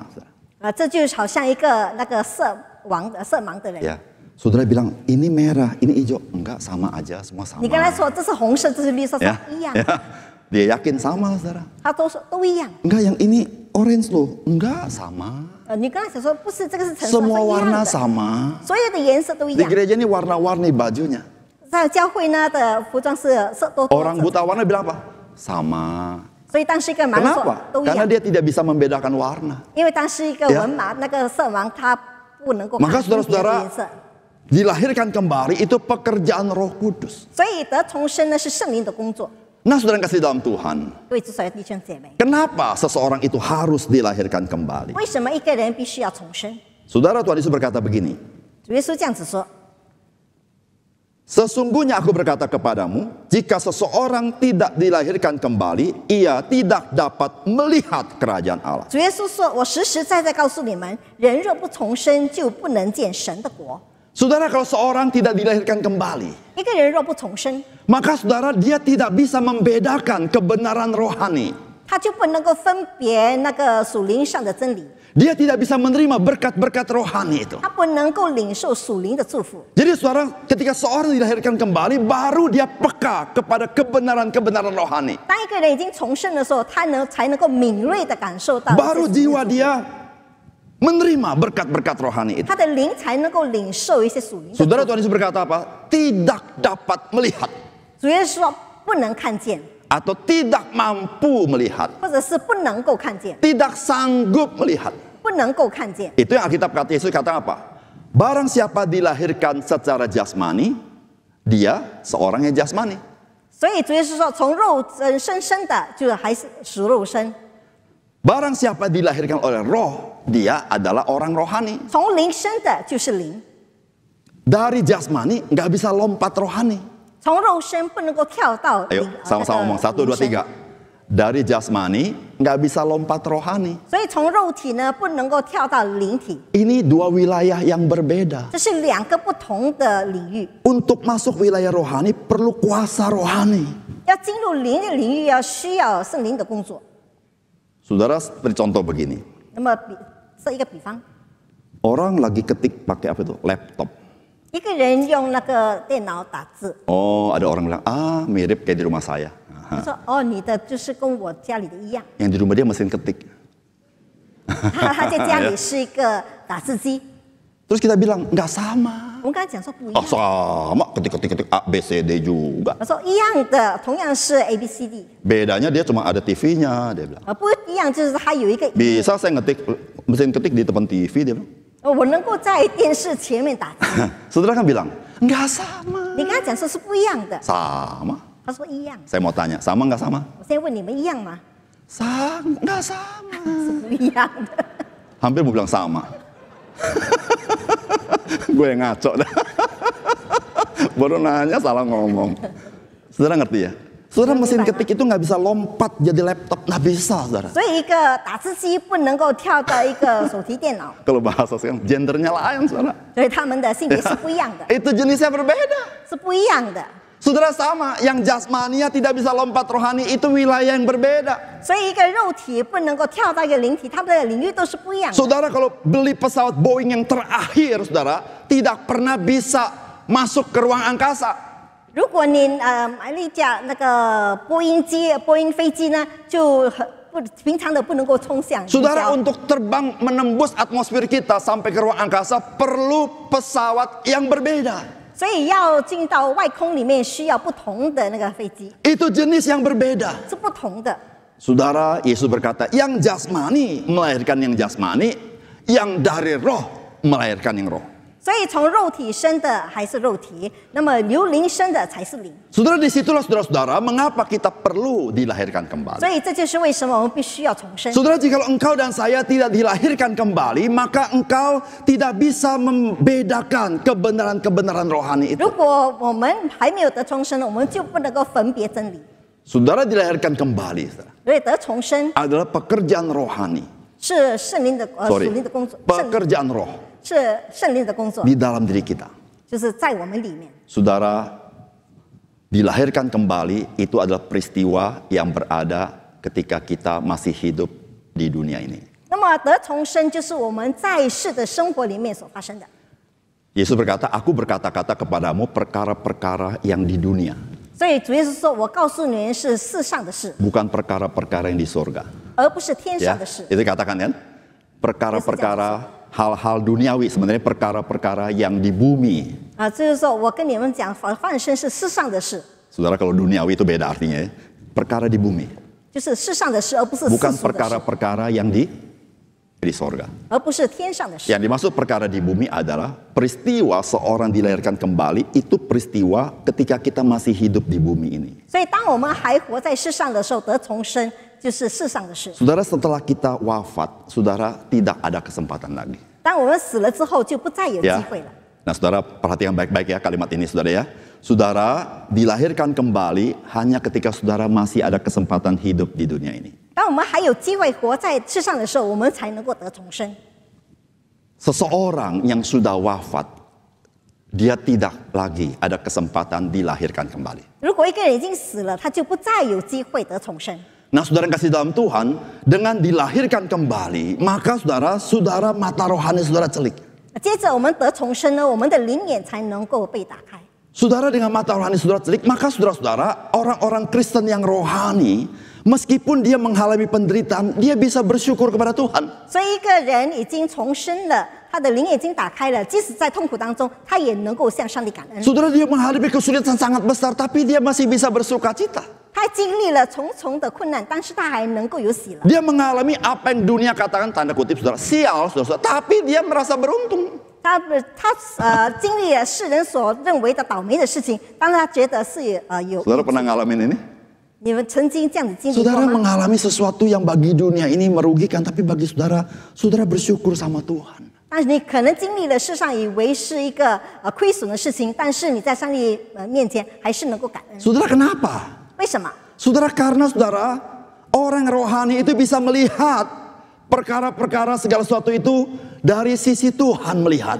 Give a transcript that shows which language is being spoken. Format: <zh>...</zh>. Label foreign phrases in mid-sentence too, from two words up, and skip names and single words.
<id>Saudara.</id> <zh>这就好像一个那个色盲的人，</zh> <id>Ya, saudara bilang ini merah, ini hijau, enggak sama aja, semua sama.</id> <zh>你跟他说这是红色，这是绿色，</zh> <id>Ya,</id> <zh>是一样，</zh> <id>ya. Dia yakin sama, saudara.</id> <zh>他都说都一样。</zh> <id>Enggak, yang ini orange loh, enggak sama.</id> <zh>你跟他讲说不是，这个是橙色，是</zh> <id>Semua</id> <zh>一样</zh> <id>warna</id> <zh>的，</zh> <id>sama.</id> <zh>所有的颜色都一</zh> <id>Di</id> <zh>样。</zh> <id>gereja ini warna-warni bajunya.</id> <zh>在教会呢的服装是色多多</zh> <id>Orang</id> <zh>色</zh> <id>buta warna bilang apa? Sama.</id> <zh>所以当时一个盲说</zh> <id>Kenapa?</id> <zh>都一</zh> <id>Karena</id> <zh>样，</zh> <id>dia tidak bisa membedakan warna.</id> <zh>因为当时一个</zh> <id>Ya.</id> <zh>文盲那个色盲他不能够</zh> <id>Maka</id> <zh>看分别的</zh> <id>saudara-saudara</id> <zh>颜色，</zh> <id>dilahirkan kembali itu pekerjaan Roh Kudus.</id> <zh>所以得重生呢是圣灵的工作。</zh> <id>Nah, saudara yang kasih dalam Tuhan,</id> <zh>各位主所有弟兄姐妹，</zh> <id>kenapa seseorang itu harus dilahirkan kembali?</id> <zh>为什么一个人必须要重生？</zh> <id>Saudara, Tuhan Yesus berkata begini,</id> <zh>主耶稣这样子说：</zh> <id>sesungguhnya aku berkata kepadamu, jika seseorang tidak dilahirkan kembali, ia tidak dapat melihat kerajaan Allah.</id> <zh>主耶稣说：“我实实在在告诉你们，人若不重生，就不能见神的国。</zh> <id>Saudara, kalau seorang tidak dilahirkan kembali,</id> <zh>一个人若不重生，</zh> <id>maka saudara dia tidak bisa membedakan kebenaran rohani.</id> <zh>他就不能够分别那个属灵上的真理，</zh> <id>Dia tidak bisa menerima berkat-berkat rohani itu.</id> <zh>他不能够领受属灵的祝福。</zh> <id>Jadi saudara, ketika seorang dilahirkan kembali, baru dia peka kepada kebenaran-kebenaran rohani.</id> <zh>当一个人已经重生的时候，他才能够敏锐的感受到这些</zh> <id>Baru</id> <zh>属灵的</zh> <id>jiwa dia menerima berkat-berkat rohani itu.</id> <zh>他的灵才能够领受一些属灵的祝</zh> <id>Saudara,</id> <zh>福。</zh> <id>Tuhan Yesus berkata apa? Tidak dapat melihat</id> <zh>主耶稣说不能看见，</zh> <id>atau tidak mampu melihat,</id> <zh>或者是不能够看见，</zh> <id>tidak sanggup melihat.</id> <zh>不能够看见。</zh> <id>Itu yang Alkitab kata Yesus kata apa? Barang siapa dilahirkan secara jasmani, dia seorang yang jasmani.</id> <zh>所以主耶稣说，从肉身生的，就还是属肉身；</zh> <id>Barang siapa dilahirkan oleh roh, dia adalah orang rohani.</id> <zh>从灵生的，就是灵。</zh> <id>Dari jasmani nggak bisa lompat rohani.</id> <zh>从肉身不能够跳到</zh> <id>Ayo</id> <zh>灵</zh> <id>sama-sama ngomong 1, 2, 3. Dari jasmani nggak bisa lompat rohani.</id> <zh>所以从肉体呢，不能够跳到灵体，</zh> <id>Ini dua wilayah yang berbeda.</id> <zh>这是两个不同的领域。</zh> <id>Untuk masuk wilayah rohani perlu kuasa rohani.</id> <zh>要进入灵的领域，需要圣灵的工作。</zh> <id>Saudara, seperti contoh begini.</id> <zh>那么设一个比方，</zh> <id>Orang lagi ketik pakai apa itu? Laptop.</id> <zh>一个人用那个电脑打字，</zh> <id>Oh, ada orang bilang, mirip kayak di rumah saya.</id> <zh>他说：“哦，你的就是跟我家里的一样。</zh> <id>Yang di rumah dia mesin ketik. ”</id> <zh>他在家里是一个打字机。</zh> <id>Terus kita bilang, nggak sama.</id> <zh>我们刚才讲说不一</zh> <id>Oh</id> <zh>样，</zh> <id>sama, ketik A, B, C, D juga.</id> <zh>他说一样的，同样是 A B C D，</zh> <id>Bedanya dia cuma ada TV-nya, dia bilang.</id> <zh>不一样就是它有一个。</zh> <id>Bisa saya ngetik mesin ketik di depan TV, dia bilang.</id> <zh>我能够在电视前面打字。</zh> <id>Saudara kan bilang, nggak sama.</id> <zh>你跟他讲说是不一样的，</zh> <id>Sama.</id> <zh>他说一样。</zh> <id>Saya mau tanya, sama nggak sama?</id> <zh>我现在问你们一样吗？</zh> <id>Sama, nggak sama.</id> <zh>是不一样的。</zh> <id>Hampir mau bilang sama. Gue yang ngaco dah. Baru nanya salah ngomong. Saudara ngerti ya? Saudara mesin ketik itu nggak bisa lompat jadi laptop, nggak bisa, saudara.</id> <zh>所以一个打字机不能够跳到一个手提电脑，</zh> <id>Kalau bahasa sekarang, gendernya lain, saudara.</id> <zh>所以他们的性别是不一样的，</zh> <id>Itu jenisnya berbeda.</id> <zh>是不一样的。</zh> <id>Saudara sama, yang jasmania tidak bisa lompat rohani itu wilayah yang berbeda.</id> <zh>所以一个肉体不能够跳到一个灵体，他们的领域都是不一样的。</zh> <id>Saudara kalau beli pesawat Boeing yang terakhir, saudara, tidak pernah bisa masuk ke ruang angkasa.</id> <zh>如果你买了一架那个波音飞机呢，就不平常的不能够冲向。</zh> <id>Saudara, untuk terbang menembus atmosfer kita sampai ke ruang angkasa perlu pesawat yang berbeda.</id> <zh>所以要进到外空里面，需要不同的那个飞机，</zh> <id>Itu jenis yang berbeda.</id> <zh>是不同的。</zh> <id>Saudara, Yesus berkata, yang jasmani melahirkan yang jasmani, yang dari roh melahirkan yang roh.</id> <zh>所以从肉体生的还是肉体，那么由灵生的才是灵。</zh> <id>Saudara, disitulah saudara-saudara mengapa kita perlu dilahirkan kembali.</id> <zh>所以这就是为什么我们必须要重生。</zh> <id>Saudara, jika engkau dan saya tidak dilahirkan kembali, maka engkau tidak bisa membedakan kebenaran-kebenaran rohani itu.</id> <zh>如果我们还没有得重生，我们就不能够分别真理。</zh> <id>Saudara dilahirkan kembali, saudara,</id> <zh>所以得重生</zh> <id>adalah pekerjaan rohani.</id> <zh>是圣灵的属</zh> <id>Sorry,</id> <zh>灵的工作，</zh> <id>pekerjaan roh</id> <zh>是圣灵的工作，</zh> <id>di dalam diri kita.</id> <zh>就是在我们里面。</zh> <id>Saudara, dilahirkan kembali itu adalah peristiwa yang berada ketika kita masih hidup di dunia ini.</id> <zh>那么得重生就是我们在世的生活里面所发生的。</zh> <id>Yesus berkata, aku berkata-kata kepadamu perkara-perkara yang di dunia,</id> <zh>所以主耶稣说：“我告诉你们是世上的事，</zh> <id>bukan perkara-perkara yang di surga.</id> <zh>而不是天</zh> <id>Ya,</id> <zh>上的事。</zh> <id>itu katakan kan? Perkara-perkara hal-hal duniawi, sebenarnya perkara-perkara yang di bumi.</id> <zh>啊，就是说我跟你们讲，放生是世上的事，</zh> <id>Saudara, kalau duniawi itu beda artinya ya. Perkara di bumi,</id> <zh>就是世上的事，而不是世</zh> <id>bukan</id> <zh>俗的事，</zh> <id>perkara-perkara yang di surga.</id> <zh>而不是天上的事。</zh> <id>Yang dimaksud perkara di bumi adalah peristiwa seorang dilahirkan kembali, itu peristiwa ketika kita masih hidup di bumi ini.</id> <zh>所以，当我们还活在世上的时候，得重生就是世上的事。</zh> <id>Saudara, setelah kita wafat, saudara tidak ada kesempatan lagi.</id> <zh>当我们死了之后，就不再有机</zh> <id>Ya.</id> <zh>会了。</zh> <id>Nah, saudara perhatikan baik-baik ya kalimat ini, saudara ya. Saudara dilahirkan kembali hanya ketika saudara masih ada kesempatan hidup di dunia ini.</id> <zh>当我们还有机会活在世上的时候，我们才能够得重生。</zh> <id>Seseorang yang sudah wafat, dia tidak lagi ada kesempatan dilahirkan kembali.</id> <zh>如果一个人已经死了，他就不再有机会得重生。</zh> <id>Nah, saudara yang kasih dalam Tuhan, dengan dilahirkan kembali, maka saudara mata rohani saudara celik.</id> <zh>接着我们得重生呢，我们的灵眼才能够被打开。</zh> <id>Saudara dengan mata rohani saudara celik, maka saudara-saudara, orang-orang Kristen yang rohani, meskipun dia mengalami penderitaan, dia bisa bersyukur kepada Tuhan.</id> <zh>所以一个人已经重生了，他的灵眼已经打开了，即使在痛苦当中，他也能够向上帝感恩。</zh> <id>Saudara, dia menghadapi kesulitan sangat besar, tapi dia masih bisa bersuka cita.</id> <zh>他经历了重重的困难，但是他还能够有喜乐。</zh> <id>Dia mengalami apa yang dunia katakan, tanda kutip saudara, sial saudara, tapi dia merasa beruntung.</id> <zh>他经历了世人所认为的倒霉的事情，当他觉得是有。</zh> <id>Saudara pernah ngalamin ini?</id> <zh>你们曾经这样子经历过</zh> <id>Saudara</id> <zh>吗？</zh> <id>mengalami sesuatu yang bagi dunia ini merugikan, tapi bagi saudara, saudara bersyukur sama Tuhan.</id> <zh>但是你可能经历了世上以为是一个亏损的事情，但是你在上帝面前还是能够感恩。</zh> <id>Saudara kenapa?</id> <zh>为什么？</zh> <id>Saudara, karena saudara, orang rohani itu bisa melihat perkara-perkara segala sesuatu itu dari sisi Tuhan melihat.</id>